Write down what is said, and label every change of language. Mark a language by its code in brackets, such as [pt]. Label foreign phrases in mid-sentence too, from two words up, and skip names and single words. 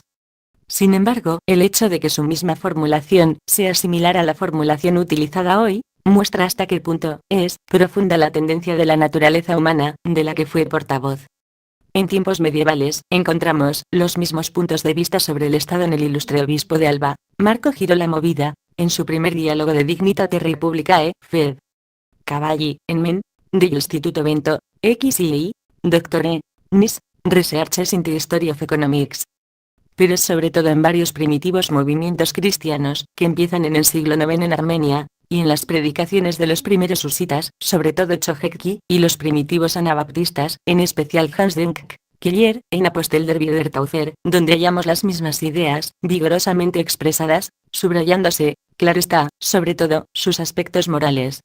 [es] Sin embargo, el hecho de que su misma formulación sea similar a la formulación utilizada hoy, muestra hasta qué punto es profunda la tendencia de la naturaleza humana, de la que fue portavoz. En tiempos medievales, encontramos los mismos puntos de vista sobre el Estado en el ilustre obispo de Alba, Marco Girolamo Movida, en su primer diálogo de Dignitate Republicae, Fed. Cavalli, en Men, del Instituto Bento, XII, Doctore, Nis, Researches in the History of Economics. Pero sobre todo en varios primitivos movimientos cristianos, que empiezan en el siglo IX en Armenia, y en las predicaciones de los primeros husitas, sobre todo Chojecki, y los primitivos anabaptistas, en especial Hans Denck, Keller, en Apostel der Wiedertaufer, donde hallamos las mismas ideas, vigorosamente expresadas, subrayándose, claro está, sobre todo, sus aspectos morales.